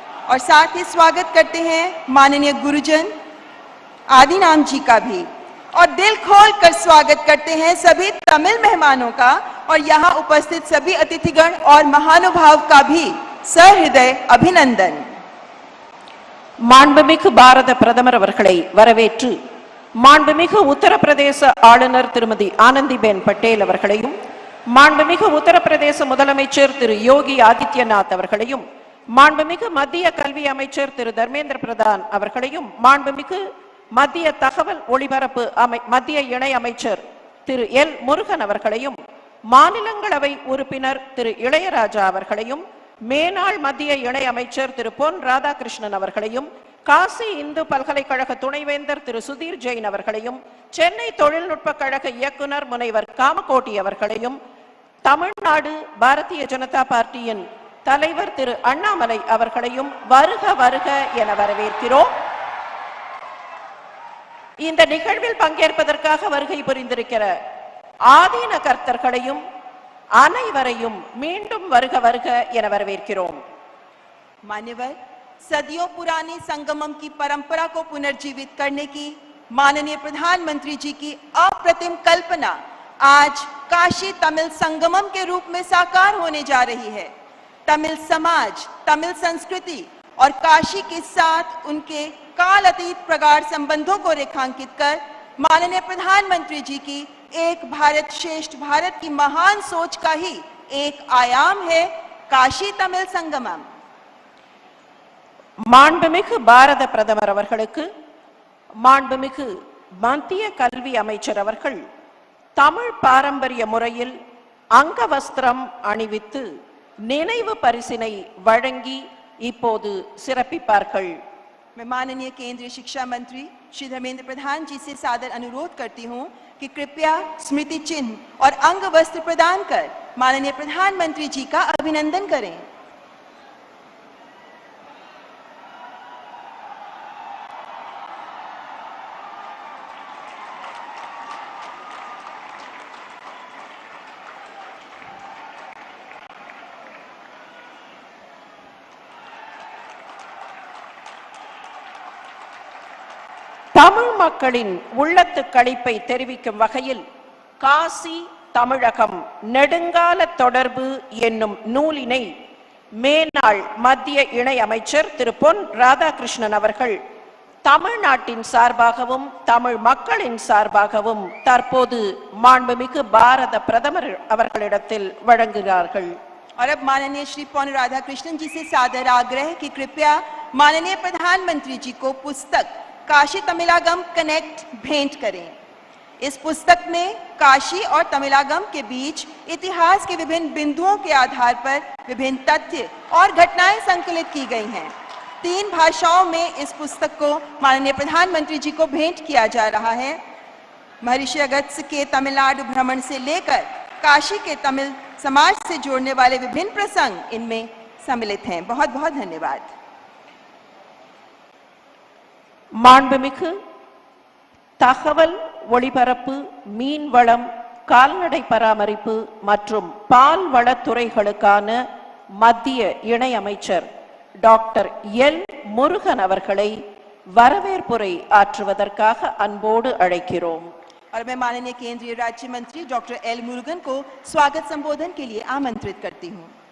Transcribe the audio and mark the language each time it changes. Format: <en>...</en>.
<hi>और साथ ही स्वागत करते हैं माननीय गुरुजन आदिनाम जी का भी, और दिल खोल कर स्वागत करते हैं सभी तमिल मेहमानों का और यहाँ उपस्थित सभी अतिथिगण और महानुभाव का भी सहृदय अभिनंदन।</hi> <ta>மாண்புமிகு பாரத பிரதமர் அவர்களை வரவேற்று மாண்புமிகு உத்தரப்பிரதேச ஆளுநர் திருமதி ஆனந்திபென் பட்டேல் அவர்களையும், மாண்புமிகு உத்தரப்பிரதேச முதலமைச்சர் திரு யோகி ஆதித்யநாத் அவர்களையும், மாண்புமிகு மத்திய கல்வி அமைச்சர் திரு தர்மேந்திர பிரதான் அவர்களையும், மாண்புமிகு மத்திய தகவல் ஒளிபரப்பு மத்திய இணை அமைச்சர் திரு எல் முருகன் அவர்களையும், மாநிலங்களவை உறுப்பினர் திரு இளையராஜா அவர்களையும், மேனாள் மத்திய இணை அமைச்சர் திரு பொன் ராதாகிருஷ்ணன் அவர்களையும், காசி இந்து பல்கலைக்கழக துணைவேந்தர் திரு சுதீர் ஜெயின் அவர்களையும், சென்னை தொழில்நுட்ப கழக இயக்குனர் முனைவர் காமகோட்டி அவர்களையும், தமிழ்நாடு பாரதிய ஜனதா பார்ட்டியின் தலைவர் திரு அண்ணாமலை அவர்களையும் வருக வருக என வரவேற்கிறோம். இந்த நிகழ்வில் பங்கேற்பதற்காக வருகை புரிந்திருக்கிற ஆதீன கர்த்தர்களையும் அனைவரையும் மீண்டும் வருக வருக என வரவேற்கிறோம்.</ta> <hi>मान्यवर, सदियों पुरानी संगमम की परंपरा को पुनर्जीवित करने की माननीय प्रधानमंत्री जी की अप्रतिम कल्पना आज काशी तमिल संगमम के रूप में साकार होने जा रही है। तमिल समाज, तमिल संस्कृति और काशी के साथ उनके काल अतीत प्रगाढ़ संबंधों को रेखांकित कर माननीय प्रधानमंत्री जी की एक भारत श्रेष्ठ भारत की महान सोच का ही एक आयाम है काशी तमिल संगमम।</hi> <ta>மாண்புமிகு பாரத பிரதமர் அவர்களுக்கு மாண்புமிகு மத்திய கல்வி அமைச்சர் அவர்கள் தமிழ் பாரம்பரிய முறையில் அங்கவஸ்திரம் அணிவித்து நினைவு பரிசினை வழங்கி இப்போது சிறப்பிப்பார்கள்.</ta> <hi>मैं माननीय केंद्रीय शिक्षा मंत्री श्री धर्मेंद्र प्रधान जी से सादर अनुरोध करती हूं कि कृपया स्मृति चिन्ह और अंग वस्त्र प्रदान कर माननीय प्रधानमंत्री जी का अभिनंदन करें।</hi> <ta>தமிழ் மக்களின் உள்ளத்து களிப்பை தெரிவிக்கும் வகையில் காசி தமிழகம் நெடுங்கால தொடர்பு என்னும் நூலினை மேனாள் மத்திய இணை அமைச்சர் திரு பொன் ராதாகிருஷ்ணன் அவர்கள் தமிழ்நாட்டின் சார்பாகவும் தமிழ் மக்களின் சார்பாகவும் தற்போது மாண்புமிகு பாரத பிரதமர் அவர்களிடத்தில் வழங்குகிறார்கள்.</ta> <hi>और अब माननीय श्री पौन राधाकृष्णन जी से सादर आग्रह कि कृपया माननीय प्रधानमंत्री जी को पुस्तक काशी तमिलागम कनेक्ट भेंट करें। इस पुस्तक में काशी और तमिलागम के बीच इतिहास के विभिन्न बिंदुओं के आधार पर विभिन्न तथ्य और घटनाएं संकलित की गई हैं। 3 भाषाओं में इस पुस्तक को माननीय प्रधानमंत्री जी को भेंट किया जा रहा है। महर्षि अगस्त्य के तमिलनाडु भ्रमण से लेकर काशी के तमिल समाज से जोड़ने वाले विभिन्न प्रसंग इनमें सम्मिलित हैं। बहुत बहुत धन्यवाद।</hi> <ta>மாண்புமிகு தகவல் ஒளிபரப்பு, மீன்வளம், கால்நடை பராமரிப்பு மற்றும் பால்வளத்துறைகளுக்கான மத்திய இணை அமைச்சர் டாக்டர் எல் முருகன் அவர்களை வரவேற்புரை ஆற்றுவதற்காக அன்போடு அழைக்கிறோம்.</ta> <hi>और मैं माननीय केंद्रीय राज्य मंत्री डॉक्टर एल मुरुगन को स्वागत संबोधन के लिए आमंत्रित करती हूं।</hi>